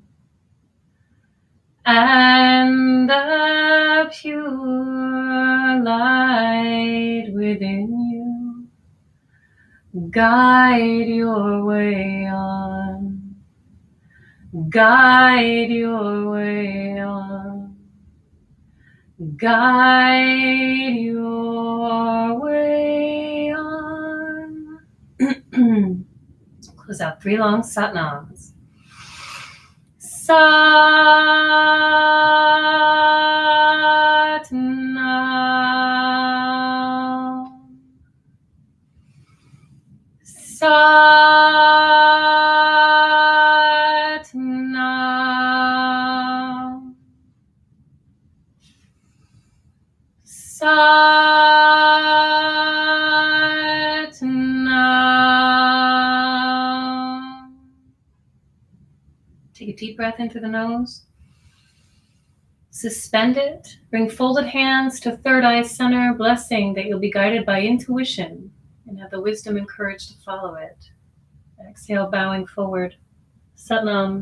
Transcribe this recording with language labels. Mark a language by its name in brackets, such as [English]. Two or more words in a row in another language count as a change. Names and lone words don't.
[English] And the pure light within you guide your way on. Guide your way on. Guide your way on. Close out 3 long Satnams. Satnam. Nam. Nam. Take a deep breath in through the nose. Suspend it. Bring folded hands to third eye center, blessing that you'll be guided by intuition and have the wisdom and courage to follow it. Exhale, bowing forward. Satnam.